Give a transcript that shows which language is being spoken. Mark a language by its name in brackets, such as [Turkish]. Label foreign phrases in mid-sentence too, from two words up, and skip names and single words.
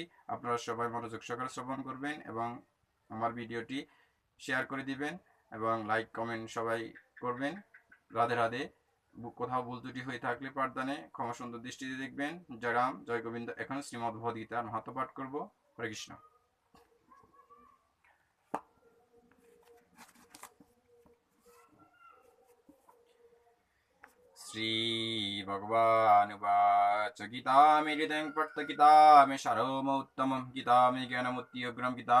[Bangla] আপনারা সবাই মনোযোগ সহকারে শ্রবণ করবেন এবং আমার ভিডিওটি শেয়ার করে দিবেন এবং [English] like comment [Bangla] সবাই করবেন। রাধে রাধে। কোথাও ভুল ত্রুটি হয়ে থাকলে পাঠদানে ক্ষমা সুন্দর দৃষ্টিতে দেখবেন। জয় রাম, জয় গোবিন্দ। এখন শ্রীমদ্ ভগবদ গীতার মাহাত্ম্য পাঠ করব। হরে কৃষ্ণ। [Sanskrit] श्री भगवान उवाच गीता मे हृदयं पठ्य गीता मे सारमोत्तमं गीता मे ज्ञानमुत्युग्रं गीता